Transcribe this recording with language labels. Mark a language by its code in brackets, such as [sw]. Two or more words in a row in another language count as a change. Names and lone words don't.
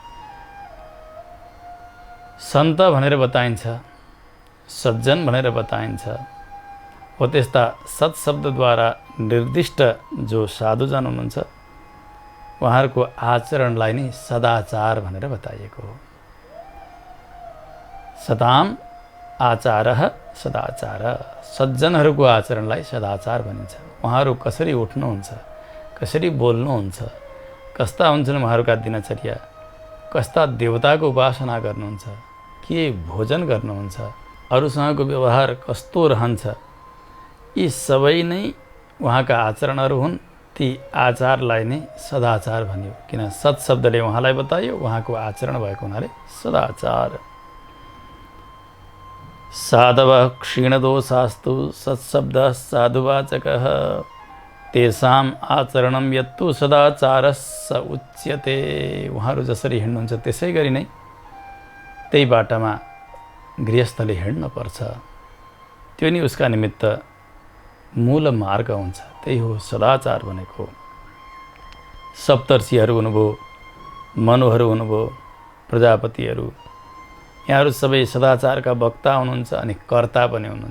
[ne] सन्त भनेर बताइन्छ, सज्जन भनेर बताइन्छ। हो त्यस्ता सत् शब्दद्वारा निर्दिष्ट जो साधुजन हुनुहुन्छ उहाँहरूको आचरणलाई नै सदाचार भनेर बताइएको हो। [sa] सताम आचारः सदाचार। [ne] सज्जनहरूको आचरणलाई सदाचार भनिन्छ। उहाँहरू कसरी उठ्नुहुन्छ, कसरी बोल्नुहुन्छ, कस्ता हुन्छन् उहाँहरूका दिनचर्या, कस्ता देवताको उपासना गर्नुहुन्छ, के भोजन गर्नुहुन्छ, अरूसँगको व्यवहार कस्तो रहन्छ, यी सबै नै उहाँका आचरणहरू हुन्। ती आचारलाई नै सदाचार भनियो, किन सत् शब्दले उहाँलाई बताइयो, उहाँको आचरण भएको हुनाले सदाचार। [sa] साधवः क्षीणदोषास्तु सत्शब्दः साधुवाचकः तेषाम् आचरणं यत्तु सदाचारः स उच्यते। [ne] उहाँहरू जसरी हिँड्नुहुन्छ त्यसै गरी नै त्यही बाटामा गृहस्थले हिँड्नुपर्छ। त्यो नि उसका निमित्त मूल मार्ग हुन्छ। त्यही हो सदाचार भनेको। सप्तर्षिहरू हुनुभयो, मनुहरू हुनुभयो, प्रजापतिहरू, यहाँहरू सबै सदाचारका वक्ता हुनुहुन्छ अनि कर्ता पनि हुनुहुन्छ।